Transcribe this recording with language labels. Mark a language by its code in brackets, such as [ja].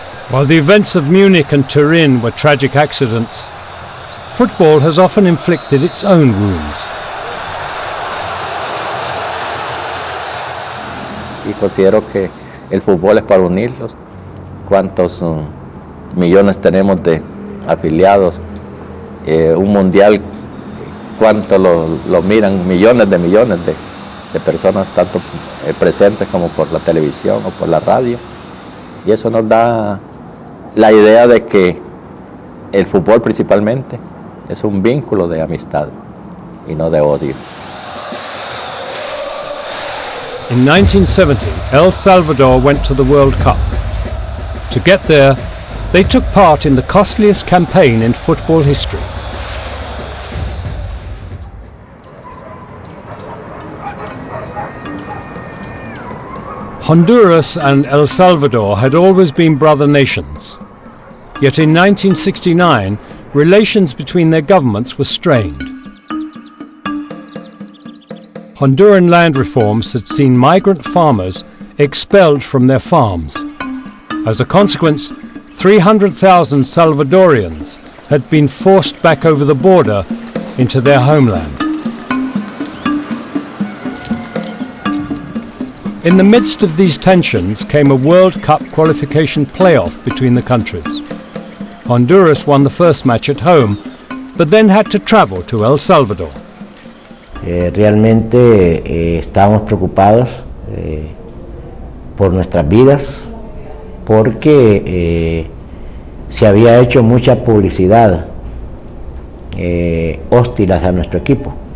[en] While the events of Munich and Turin were tragic accidents, football has often inflicted its own wounds. [es] Y considero que el fútbol es para unirlos. ¿Cuántos millones tenemos de afiliados? Un mundial, ¿cuánto lo miran? Millones de personas, tanto presentes como por la televisión o por la radio. Y eso nos da la idea de que el fútbol principalmente es un vínculo de amistad y no de odio. [en] In 1970, El Salvador went to the World Cup. To get there, they took part in the costliest campaign in football history. Honduras and El Salvador had always been brother nations. Yet in 1969, relations between their governments were strained. Honduran land reforms had seen migrant farmers expelled from their farms. As a consequence, 300,000 Salvadorians had been forced back over the border into their homeland. In the midst of these tensions came a World Cup qualification playoff between the countries. Honduras won the first match at home, but then had to travel to El Salvador. [es] Realmente estábamos preocupados por nuestras vidas porque se había hecho mucha publicidad hostil hacia nuestro equipo.